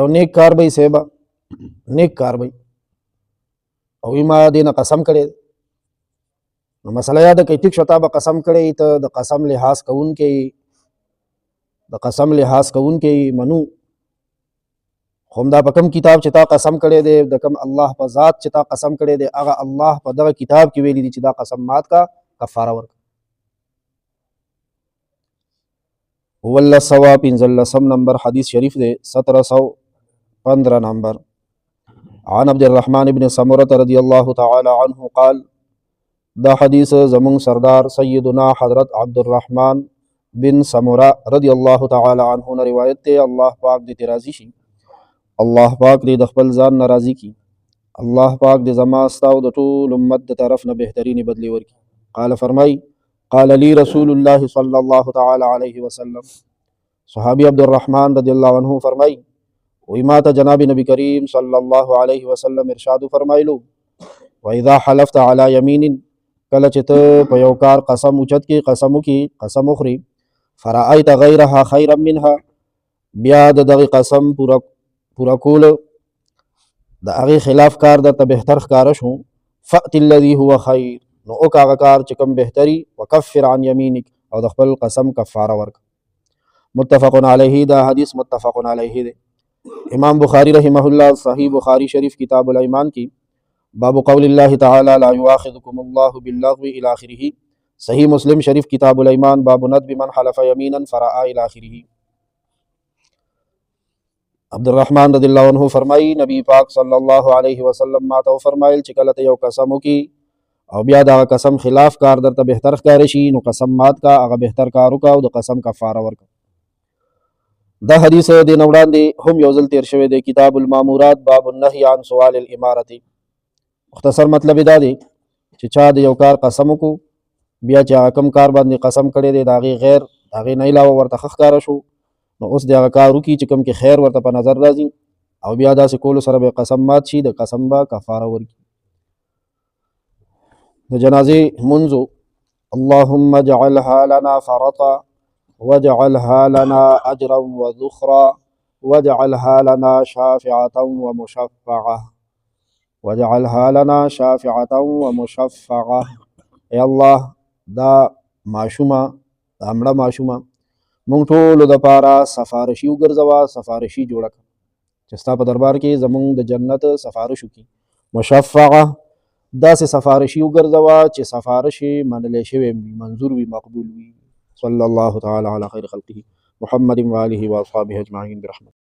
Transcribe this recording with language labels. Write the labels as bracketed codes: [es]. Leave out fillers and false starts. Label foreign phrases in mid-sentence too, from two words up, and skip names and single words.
[ps] نیک کار به یې صحیبه نیک کار به او ما دې نه قسم کړی دی، نو مسله یاده کوي ټیک شو تا به قسم کړی، ته د قسم لحاظ کوونکی، د قسم لحاظ کوونکی منو، خو همدا په کوم کتاب چې تا قسم کړی دی، د کوم الله په ذات چې تا قسم کړی دی، هغه الله په دغه کتاب کې ویلي دي چې دا قسم مات کا، کفاره ورکړه. ولسوا 15 نمبر حدیث شریف دی 1715 نمبر. [ar] عن عبد الرحمن بن سمرة رضی الله تعالی عنه قال، [ps] دا حدیث زمون سردار سیدنا حضرت عبد الرحمن بن سمرة [ar] رضی الله تعالی عنه [ps] نے روایت تے، اللہ پاک دې راضی شي، الله پاک دې د خپل ځان ناراضي کی، الله پاک دې زما ستا او د ټول امت د طرف نه بهترینی بدلی ورکي. قال فرمای، [ar] قال لي رسول الله صلی الله تعالی علیه وسلم، [ps] صحابی عبد الرحمن [ar] رضی اللہ عنہ [ps] فرمائی، وی ما ته جناب نبی کریم [ar] صلی الله علیه وسلم [ps] ارشاد فرمایلو، [ar] واذا حلفت على يمين، [ps] کله چې ته په یو کار قسم اوچت کې قسم وکړي، قسم وخوري، [ar] فرأيت غیرها خیرا منها، [ps] بیا د دغه قسم پورا کول د هغې خلاف کار درته بهتر ښکاره شو، [ar] فأت الذي هو خیر، [ps] نو او هغه کار چې کوم بهتري، [ar] وکفر عن یمینک، [ps] او د خپل قسم کفاره ورک. [ar] متفق علیه، دا حدیث متفق علیه دی. امام بخاری رحمه الله صحیح بخاری شریف کتاب الایمان کی باب قول الله تعالی لا یؤاخذکم الله باللغو الی آخره. صحیح مسلم شریف کتاب الایمان باب ندب من حلف یمینا فرعا الی آخره. [ps] عبدالرحمن [ar] رضی الله عنه [ps] فرمائی نبی پاک [ar] صلی الله علیه وسلم [ps] ما ته فرمایل چې کله ته یو قسم وکي او بیا دا قسم خلاف کار درته بهتر ښکار شي نو قسم مات کا، هغه بهتر کار وکا او د قسم کفاره ورکا. دا حدیث د نه وړاندې هم یو ځل تیر شوی دی، کتاب المامورات باب النهی عن سؤال الامارة. مختصر مطلب دا دی چې چا د یو کار قسم وکړو بیا چې هغه کم کار باندې قسم کړی دی د هغې غیر د هغې نه علاوه ورته ښه ښکاره شو نو اوس د هغه کار وکړي چې کوم کې خیر ورته په نظر راځي او بیا داسې کولو سره به قسم مات شي، د قسم به کفاره ورکړي. د جنازې منځو [ar] اللهم اجعلها لنا فرطا واجعلها لنا اجرا وذخرا واجعلها لنا شافعة ومشفعة واجعلها لنا شافعة ومشفعة. [ps] ای الله دا ماشومه دا مړه ماشومه مونږ ټولو دپاره سفارشي وګرځوه، سفارشي جوړه کړه چې ستا په دربار کې زمونږ د جنت سفارش وکړي. مشفعه داسې سفارشي وګرځوه چې سفارش یې منلی شوی وي، منظور وي، مقبول وي. [ar] صلی الله تعالی علی خیر خلقه محمد و آله و اصحابه اجمعین برحمته.